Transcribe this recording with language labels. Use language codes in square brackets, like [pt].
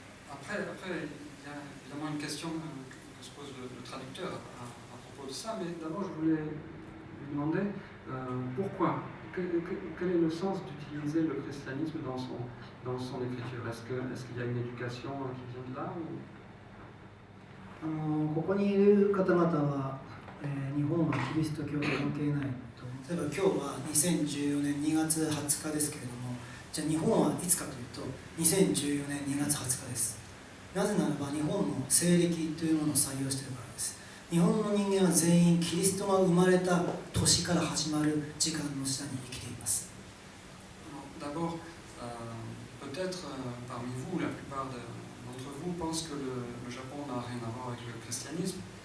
[fr] Après, il y a évidemment une question que se pose le traducteur à propos de ça, mais d'abord je voulais lui demander pourquoi, quel est le sens d'utiliser le christianisme dans son écriture. Est-ce qu'il y a une éducation qui vient de là ou... [ja] ここにいる方々は、日本はキリスト教と関係ないと。例えば今日は2014年2月20日ですけれども、じゃあ日本はいつかというと2014年2月20日です。なぜならば日本の西暦というものを採用しているからです。日本の人間は全員キリストが生まれた年から始まる時間の下に生きています。 [fr] D'abord, peut-être parmi vous, la plupart d'entre vous pensent que le Japon n'a rien à voir avec le christianisme.